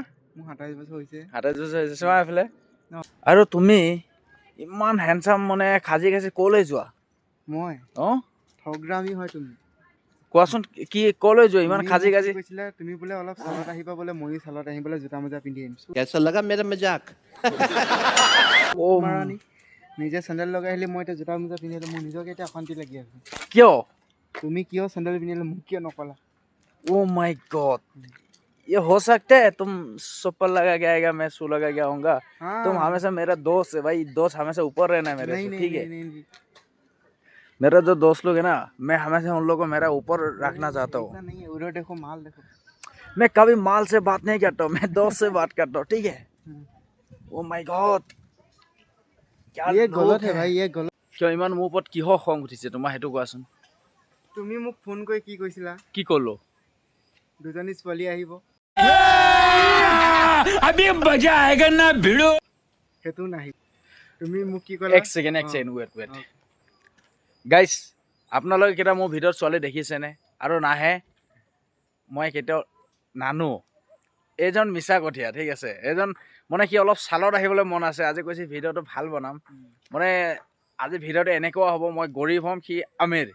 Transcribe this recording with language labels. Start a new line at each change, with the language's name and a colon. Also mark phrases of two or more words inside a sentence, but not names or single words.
Assamese: 27 বছৰ হৈছে। 27 বছৰ হৈছে, চোৱা এইফালে। আৰু তুমি ইমান হেণ্ডচাম, মানে খাজি খাজি ক'লৈ যোৱা? মই অঁ ঠগৰামি হয় তুমি। কোৱাচোন কি ক'লৈ যোৱা ইমান খাজি খাজি? কৈছিলা তুমি বোলে অলপ চালত আহিবা, বোলে ময়ো চালত আহিম, বোলে জোতা মোজা পিন্ধি আহিম।
Hindi: कैसा लगा मेरा मजाक?
Assamese: মাৰানি নিজে চেণ্ডেল লগাই আহিলে, মই এতিয়া জোতা মোজা পিন্ধি আহিলে, মোৰ নিজকে এতিয়া অশান্তি লাগি আছে। কিয়? তুমি কিয় চেণ্ডেল পিন্ধিলে মোক কিয় নকলা?
English: oh my god,
Hindi: ये हो सकता है तुम चप्पल लगा के आएगा, मैं शू लगा के आऊंगा। हाँ। तुम हमेशा मेरा दोस्त है भाई, दोस्त हमेशा ऊपर रहना है मेरे नहीं से, नहीं ठीक है? नहीं नहीं मेरा जो दोस्त लोग है ना, मैं हमेशा उन लोगों को मेरा ऊपर रखना चाहता हूँ। ऐसा नहीं है, उधर देखो माल देखो। मैं कभी माल से बात नहीं करता हूँ, मैं दोस्त से बात करता हूँ, ठीक है?
English: oh my god,
Hindi: क्या ये लोग गलत है हैं। भाई, ये गलत।
Assamese: কিয় ইমান মোৰ ওপৰত কিহৰ খং উঠিছে তোমাৰ, সেইটো কোৱাচোন। তুমি মোক ফোন কৰি কি কৈছিলা? কি ক'লো? দুজনী ছোৱালী আহিব।
Hindi: अभी मजा आएगा ना भिड़ो।
Assamese: সেইটো নাহি। তুমি মোক কি ক'লা? এক ছেকেণ্ড ৱেট। গাইজ, আপোনালোকে কেতিয়া মোৰ ভিডিঅ'ত ছোৱালী দেখিছেনে? আৰু নাহে, মই কেতিয়াও নানো। এইজন মিছা কঠীয়া, ঠিক আছে? এইজন মানে সি অলপ চালত আহিবলৈ মন আছে। আজি কৈছে ভিডিঅ'টো ভাল বনাম, মানে আজি ভিডিঅ'টো এনেকুৱা হ'ব, মই গৰীব হ'ম, সি আমিৰ।